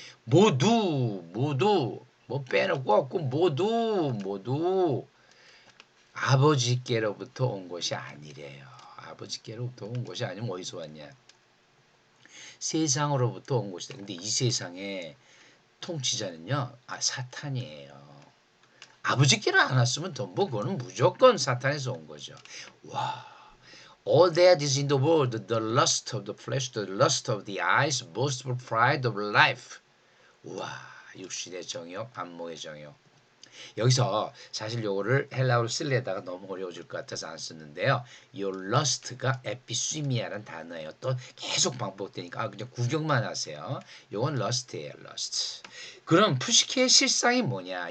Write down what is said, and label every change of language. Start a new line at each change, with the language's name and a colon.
Korean: 모두 뭐 빼놓고 없고 모두 아버지께로부터 온 것이 아니래요. 아버지께로부터 온 것이 아니면 어디서 왔냐? 세상으로부터 온 것이다. 근데 이 세상의 통치자는요, 사탄이에요. 아버지께로 안 왔으면 뭐 그거는 무조건 사탄에서 온 거죠. 와.
English: All that is in the world, the lust of the flesh, the lust of the eyes, boastful pride of life.
Korean: 우와, 육신의 정욕, 안목의 정욕. 여기서 사실 요거를 헬라어로 쓰려다가 너무 어려워질 것 같아서 안 썼는데요. 요 lust가 에피스미아라는 단어예요. 또 계속 반복되니까 그냥 구경만 하세요. 요건 lust예요, lust. 그럼 푸시케의 실상이 뭐냐?